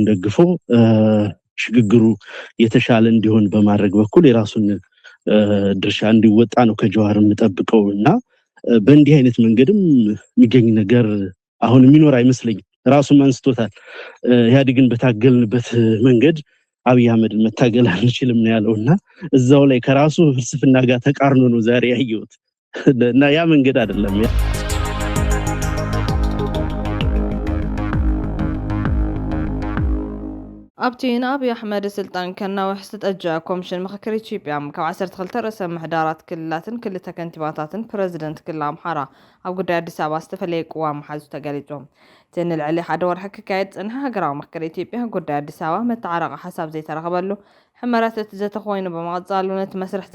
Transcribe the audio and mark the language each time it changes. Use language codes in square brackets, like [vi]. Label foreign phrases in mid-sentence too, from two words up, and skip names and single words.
[am] ደግፎ ሽግግሩ የተሻለ እንዲሆን በማድረግ በኩል የራሱን ድርሻ እንዲወጣ ነው ከጀዋር የምጠብቀውና በእንዲህ አይነት መንገድም የሚገኝ ነገር አሁን የሚኖር አይመስለኝም ራሱን አንስቶታል ያድግን በታገልንበት መንገድ አብይ አህመድን መታገል አንችልም ነው ያለውና እዛው ላይ ከራሱ ፍልስፍና ጋር ተቃርኖ ነው ዛሬ ያየሁት እና ያ መንገድ አይደለም [ti] ኣብቲን ኣብይ ኣሕመድ ስልጣን ከናውሕ ዝተጠጀዐ ኮሚሽን ምክክር ኢትዮጵያ ካብ 12 ርእሰ ምሕዳራት ክልላትን ክልተ ከንቲባታትን ፕረዚደንት ክልል ኣምሓራ ኣብ ጉዳይ ኣዲስ ኣበባ ዝተፈለየ ቅዋም ሓዙ ተገሊጾም እቲ ንልዕሊ ሓደ ወርሒ ክካየድ ፅንሐ ሃገራዊ ምክክር ኢትዮጵያ ጉዳይ ኣዲስ ኣበባ መተዓረቂ ሓሳብ ዘይተረኸበሉ ሕመረት እቲ ዘተኾይኑ ብምቕፃሉ ነቲ መስርሕ